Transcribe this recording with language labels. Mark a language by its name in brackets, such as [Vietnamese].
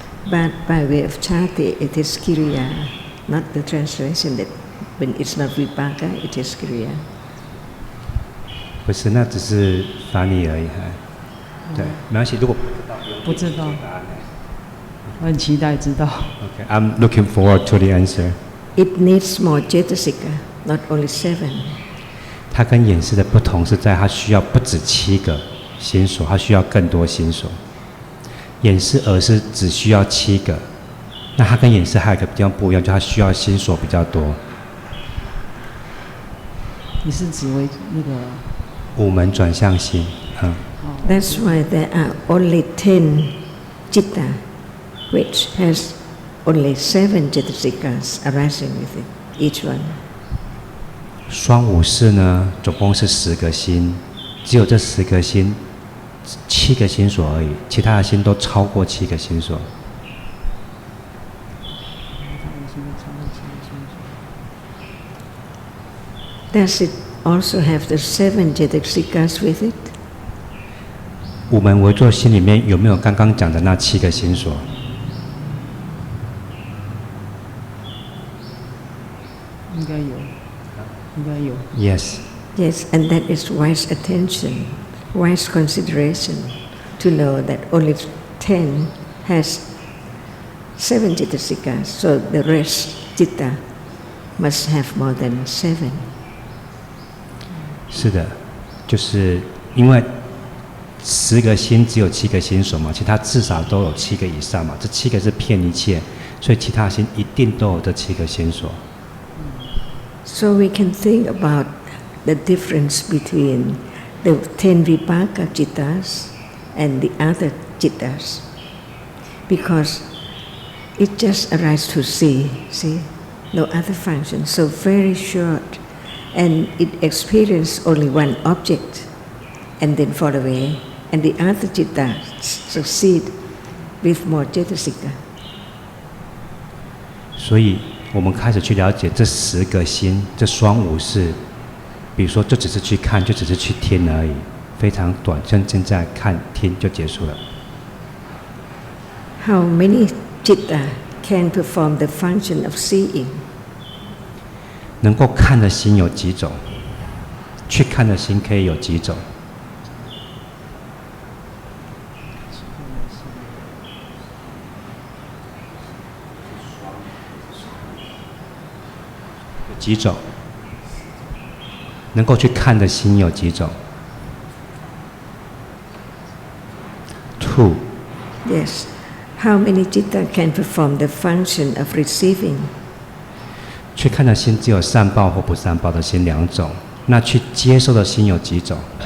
[English] But by way of chati, it is kiriya, not the translation that when it's not vipaka, it is kiriya. [Chinese] 不是，那只是翻译而已。对，没关系。如果不知道，我很期待知道。 [English] Okay, I'm looking forward to the answer. It needs more cetasika, not only 7. [Chinese] 它跟眼识的不同是在它需要不止7个心所，它需要更多心所。眼识、耳识只需要7个，那它跟眼识还有一个比较不一样，就它需要心所比较多。你是指为那个 5门转向心， [English] That's why there are only 10 citta, which has only 7 cetasikas arising with it, each one. [Chinese] 双五识呢，总共是10个心，只有这10个心7个心所而已，其他的心都超过7个心所。 [English] Does it also have the 7 cetasikas with it? [Chinese] 5门微作心里面有没有刚刚讲的那7个心所？应该有，应该有。 [English] Yes. Yes, and that is wise attention, wise consideration, to know that only 10 has 7 cetasikas, so the rest citta must have more than 7. [Chinese] 是的，就是因为10个心只有7个心所嘛，其他至少都有7个以上嘛，这7个是骗一切，所以其他心一定都有这7个心所。 [English] So we can think about the difference between the 10 vipaka cittas and the other cittas, because it just arises to see, no other function, so very short, and it experiences only one object and then fall away, and the other cittas succeed with more cetasika. [Chinese] 所以我们开始去了解这10个心，这双五识，比如说就只是去看，就只是去听而已，非常短，像现在看听就结束了。 [English] How many citta can perform the function of seeing? [Chinese] 能够看的心有几种？去看的心可以有几种？有几种？能够去看的心有几种 ？ [English] Two. Yes. How many citta can perform the function of receiving? [Chinese] 去看的心只有善报或不善报的心两种，那去接受的心有几种？